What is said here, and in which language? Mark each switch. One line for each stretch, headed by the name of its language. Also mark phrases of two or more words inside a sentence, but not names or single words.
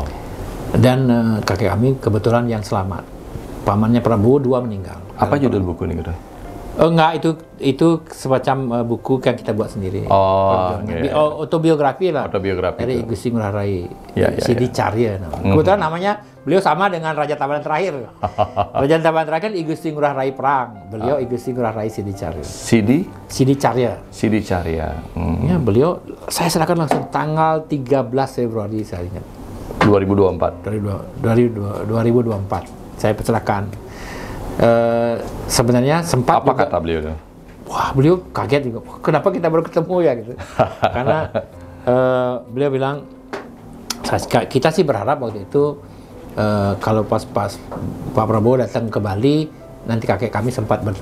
Indonesian: Dan kakek kami kebetulan yang selamat. Pamannya Prabowo 2 meninggal. Apa judul buku ini, Kira? Enggak, itu semacam buku yang kita buat sendiri. Autobiografi lah. Autobiografi dari Igusti Ngurah Rai. Sidi ya. Carya namanya. Kebetulan namanya beliau sama dengan Raja Tabanan terakhir. Raja Tabanan terakhir Igusti Ngurah Rai Perang. Beliau Igusti Ngurah Rai Sidi Carya. Sidi Carya. Sidi Carya. Ya, beliau saya serahkan langsung tanggal 13 Februari saya ingat. 2024. 2024. Saya perserahkan. Sebenarnya sempat apa juga, kata beliau itu? Wah, beliau kaget juga. Kenapa kita baru ketemu ya gitu? Karena beliau bilang kita sih berharap waktu itu kalau pas Pak Prabowo datang ke Bali nanti kakek kami sempat bertemu.